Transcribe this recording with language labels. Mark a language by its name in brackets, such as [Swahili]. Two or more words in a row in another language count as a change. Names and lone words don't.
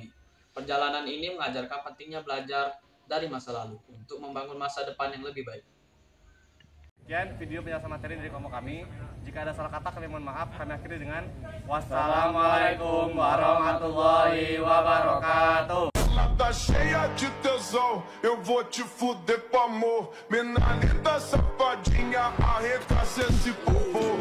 [Indonesian] Perjalanan ini mengajarkan pentingnya belajar dari masa lalu untuk membangun masa depan yang lebih baik. Sekian video penjelasan materi dari kelompok kami. Jika ada salah kata kami mohon maaf. Kami akhiri dengan [Arabic] والسلام عليكم ورحمة الله وبركاته. [Portuguese] Tá cheia de tesão, eu vou te fuder com amor. Menina linda, safadinha, arregaça esse povo.